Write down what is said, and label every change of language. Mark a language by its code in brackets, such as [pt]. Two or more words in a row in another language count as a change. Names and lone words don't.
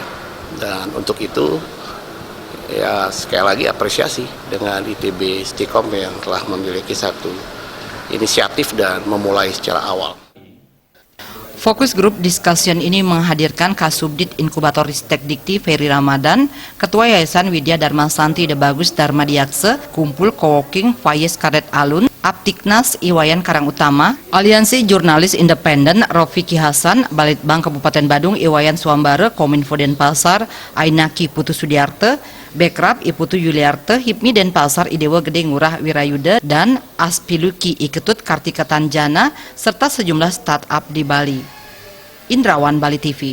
[id] Dan untuk itu ya sekali lagi apresiasi dengan ITB Stikom yang telah memiliki satu inisiatif dan memulai secara awal. [en] Fokus Group Discussion [id] ini menghadirkan Kasubdit Inkubator Ristek Dikti Ferry Ramadan, Ketua Yayasan Widya Dharma Santi Ide Bagus Dharma Diakse, Kumpul Coworking Fayez Karet Alun, Aptiknas Iwayan Karangutama, Aliansi Jurnalis Independen Rofiki Hasan, Balitbang Kabupaten Badung Iwayan Suambare, Kominfo Denpasar Ainaki Putu Sudiarte, Bekrab Iputu Yuliarte, Hipmi Denpasar Idewa Gede Ngurah Wirayuda, dan Aspiluki Iketut Kartika Tanjana, serta sejumlah startup di Bali. Indrawan, Bali TV.